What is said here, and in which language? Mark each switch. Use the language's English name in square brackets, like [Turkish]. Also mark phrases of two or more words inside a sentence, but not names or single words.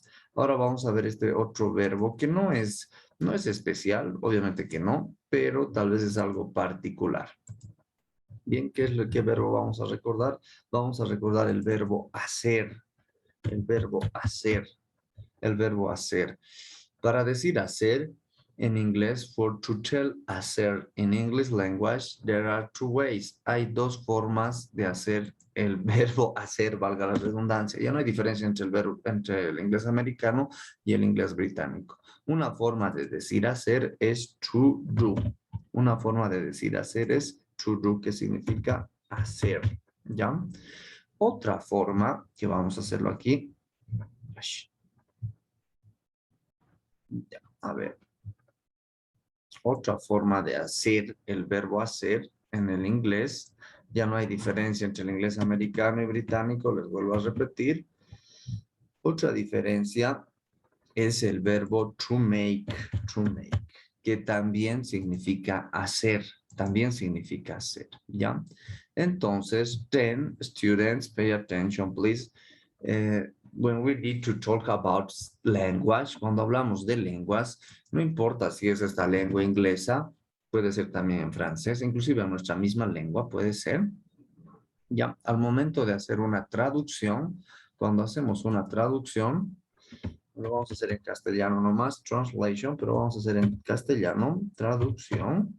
[Spanish] Ahora vamos a ver este otro verbo que no es especial, obviamente que no, pero tal vez es algo particular. Bien, ¿qué verbo vamos a recordar? Vamos a recordar el verbo hacer. El verbo hacer. El verbo hacer. Para decir hacer, en inglés, [English] for to tell hacer, in English language, there are two ways. [Spanish] Hay dos formas de hacer el verbo hacer, valga la redundancia. Ya no hay diferencia entre el inglés americano y el inglés británico. Una forma de decir hacer es [English] to do. [Spanish] Una forma de decir hacer es [English] to do, [Spanish] que significa hacer, ¿ya? Otra forma, que vamos a hacerlo aquí. Ya, a ver. Otra forma de hacer el verbo hacer en el inglés. Ya no hay diferencia entre el inglés americano y británico, les vuelvo a repetir. Otra diferencia es el verbo [English] to make, [Spanish] que también significa hacer, ¿ya? Entonces, [English] then, students, pay attention, please. When we need to talk about language, [Spanish] cuando hablamos de lenguas, no importa si es esta lengua inglesa, puede ser también en francés, inclusive en nuestra misma lengua puede ser. Ya, al momento de hacer una traducción, cuando hacemos una traducción, lo vamos a hacer en castellano nomás, translation, pero vamos a hacer en castellano, traducción.